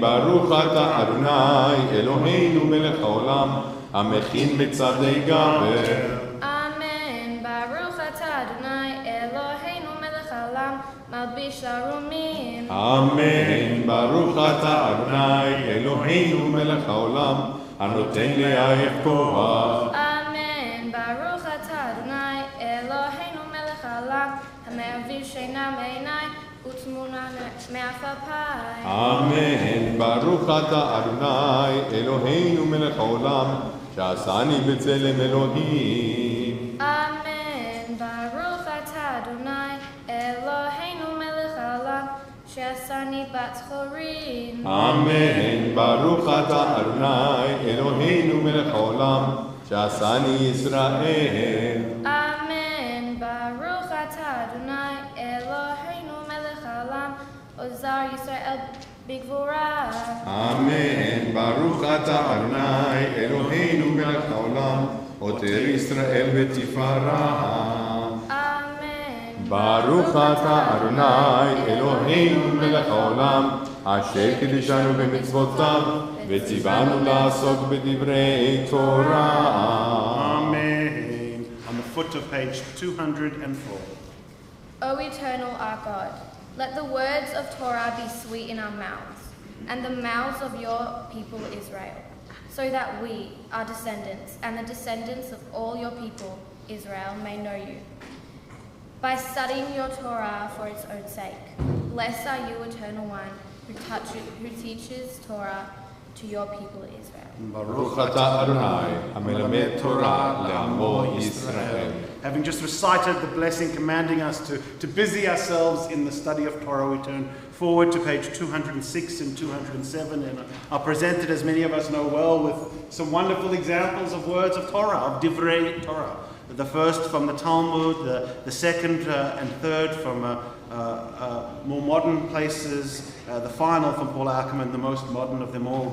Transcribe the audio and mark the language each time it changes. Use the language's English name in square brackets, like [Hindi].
[Hebrew] ברוך אתה אדוני אלוהינו מלך העולם המכין בצדי גבר. Amen. Baruch atah Adonai Eloheinu melech haolam malbish arumim. אמן. ברוך אתה אדוני אלוהינו מלך העולם הנותן לעייף כוח. Amen. Baruch atah Adonai Eloheinu melech haolam המעביר שינה מעיניי ותמונה מעפעפיי. אמן. ברוך אתה אדוני אלוהינו מלך העולם שעשני בצלם אלוהים. Amen. Baruch atah Adonai Eloheinu melech haolam שעשה אני בת חורין. אמן. ברוך אתה אדוני אלוהינו מלך העולם שעשני ישראל. אמן. ברוך אתה אדוני אלוהינו מלך העולם עוזר ישראל בגבורה. אמן. ברוך אתה אדוני אלוהינו מלך העולם עוטר ישראל בתפארה. אמן. ברוך אתה אדוני אלוהינו מלך העולם אשר קידשנו במצוותיו וציוונו לעסוק בדברי תורה. [English] Amen. On the foot of page 204. O eternal our God, let the words of Torah be sweet in our mouths, and the mouths of your people Israel, so that we, our descendants, and the descendants of all your people Israel may know you. By studying your Torah for its own sake, blessed are you, Eternal One, who teaches Torah to your people Israel. [Hebrew] ברוך אתה אדוני המלמד תורה לעמו ישראל. [English] Having just recited the blessing commanding us to busy ourselves in the study of Torah, we turn forward to page 206 and 207 and are presented, as many of us know well, with some wonderful examples of words of Torah, of Divrei Torah. The first from the Talmud, the second and third from more modern places, the final from Paul Ackerman, the most modern of them all.